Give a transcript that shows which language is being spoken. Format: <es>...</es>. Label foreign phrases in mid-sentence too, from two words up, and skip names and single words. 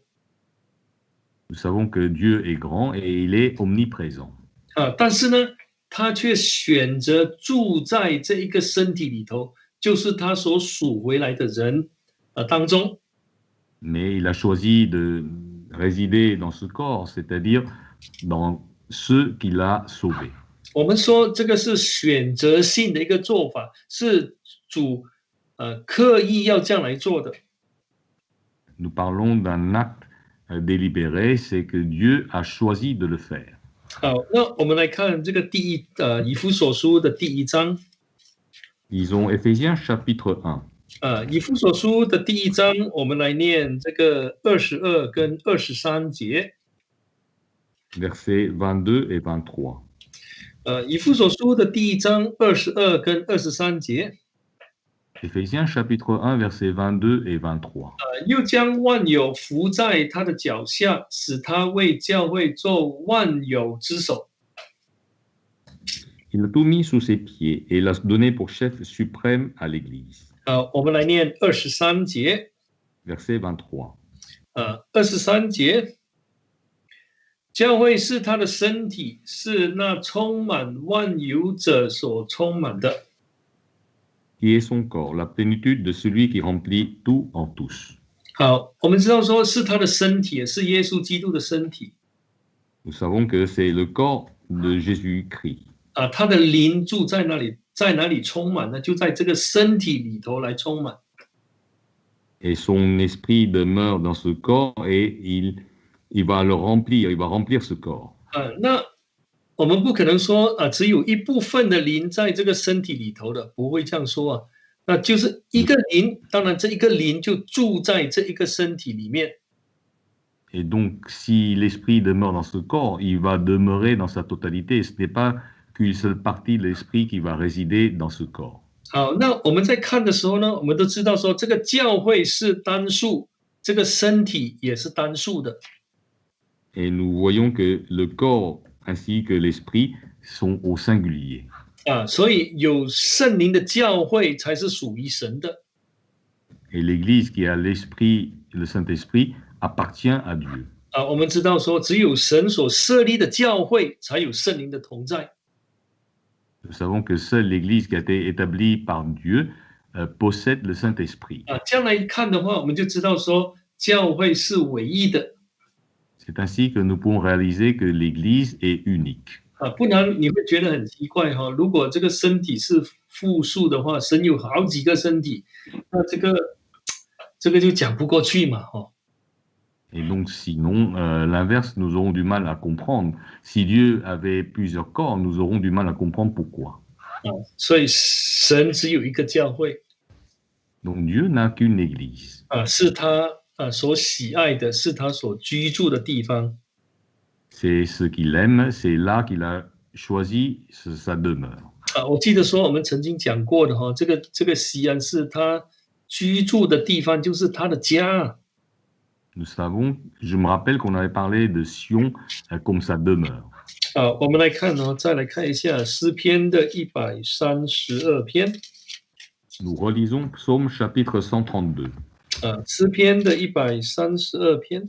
<fr>Nous savons que Dieu est grand et il est omniprésent.</fr> <zh>但是呢，他却选择住在这一个身体里头，就是他所属回来的人当中。</zh> <fr>Mais il a choisi de résider dans ce corps, c'est-à-dire dans ceux qu'il a sauvés.</fr> <zh>我们说这个是选择性的一个做法，是主刻意要这样来做的。</zh> <fr>Nous parlons d'un acte délibéré, c'est que Dieu a choisi de le faire.</fr> <zh>好，那我们来看这个以弗所书的第1章。</zh> <fr>Lisons Éphésiens chapitre 1.</fr> <zh>以弗所书的第1章，我们来念这个22跟23节。</zh> <fr>Versets 22 et 23.</fr> <zh>以弗所书的第1章22跟23节。</zh> <fr>Éphésiens chapitre 1, versets 22 et 23.</fr> <zh>又将万有伏在他的脚下，使他为教会做万有之首。</zh> <fr>Il a tout mis sous ses pieds et l'a donné pour chef suprême à l'Église.</fr> <zh>我们来念23节。</zh> <fr>Verset 23.</fr> <zh>23节，教会是他的身体，是那充满万有者所充满的。</zh> <fr>Qui est son corps, la plénitude de celui qui remplit tout en tous.</fr> <zh>好，我们知道说是他的身体，是耶稣基督的身体。</zh> <fr>Nous savons que c'est le corps de Jésus-Christ.</fr> <zh>他的灵住在那里，在哪里充满呢？就在这个身体里头来充满。</zh> <fr>Et son esprit demeure dans ce corps et il va le remplir, il va remplir ce corps.</fr> <zh>那我们不可能说只有一部分的灵在这个身体里头的，不会这样说啊。那就是一个灵，当然这一个灵就住在这一个身体里面。</zh> <fr>Et donc, si l'esprit demeure dans ce corps, il va demeurer dans sa totalité. Ce n'est pas qu'une seule partie de l'esprit qui va résider dans ce corps.</fr> <zh>好，那我们在看的时候呢，我们都知道说这个教会是单数，这个身体也是单数的。</zh> <fr>Et nous voyons que le corps ainsi que l'esprit sont au singulier.</fr> <zh>所以有圣灵的教会才是属于神的。</zh> <fr>Et l'Église qui a l'esprit, le Saint-Esprit, appartient à Dieu.</fr> <zh>我们知道说，只有神所设立的教会才有圣灵的同在。</zh> <fr>Nous savons que seule l'Église qui a été établie par Dieu possède le Saint-Esprit.</fr> <zh>这样来看的话，我们就知道说，教会是唯一的。</zh> <fr>C'est ainsi que nous pouvons réaliser que l'Église est unique.</fr> <zh>不然你会觉得很奇怪哈。如果这个身体是复数的话，神有好几个身体，那这个就讲不过去嘛哈。</zh> <fr>Et donc, sinon, l'inverse, nous aurons du mal à comprendre. Si Dieu avait plusieurs corps, nous aurons du mal à comprendre pourquoi.</fr> <zh>所以神只有一个教会。</zh> <fr>Donc, Dieu n'a qu'une église.</fr> <zh>是他所喜爱的，是他所居住的地方。</zh> <fr>C'est ce qu'il aime, c'est là qu'il a choisi sa demeure.</fr> <zh>我记得说我们曾经讲过的哈，这个西安是他居住的地方，就是他的家。</zh> <fr>Je me rappelle qu'on avait parlé de Sion comme sa demeure.</fr> <zh>我们来看再来看一下诗篇的132篇。</zh> <fr>Nous relisons Psaume chapitre 132.</fr> <zh>诗篇的132篇。</zh>